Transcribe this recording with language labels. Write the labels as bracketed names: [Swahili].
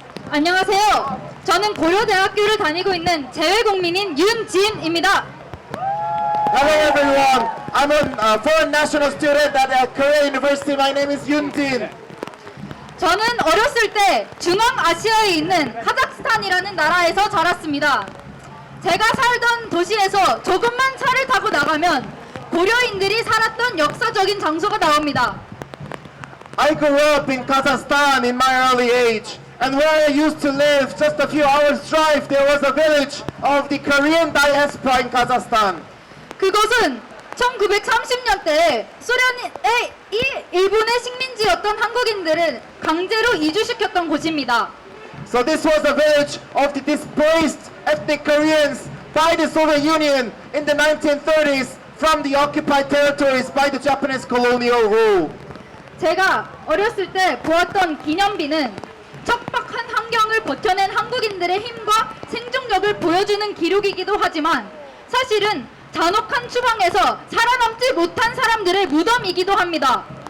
[Korean] 안녕하세요. 저는 고려대학교를 다니고 있는 재외국민인 윤진입니다. [English] Hello everyone. I'm a foreign national student at Korea University. My name is Yoon Jin. [Korean] 저는 어렸을 때 중앙아시아에 있는 카자흐스탄이라는 나라에서 자랐습니다. 제가 살던 도시에서 조금만 차를 타고 나가면 고려인들이 살았던 역사적인 장소가 나옵니다. [English] I grew up in Kazakhstan in my early age. And where I used to live, just a few hours drive, there was a village of the Korean diaspora in Kazakhstan. [Korean] 그곳은 1930년대에 소련의 일본의 식민지였던 한국인들을 강제로 이주시켰던 곳입니다. [English] So this was a village of the displaced ethnic Koreans by the Soviet Union in the 1930s from the occupied territories by the Japanese colonial rule. [Korean] 제가 어렸을 때 보았던 기념비는 척박한 환경을 버텨낸 한국인들의 힘과 생존력을 보여주는 기록이기도 하지만 사실은 잔혹한 추방에서 살아남지 못한 사람들의 무덤이기도 합니다.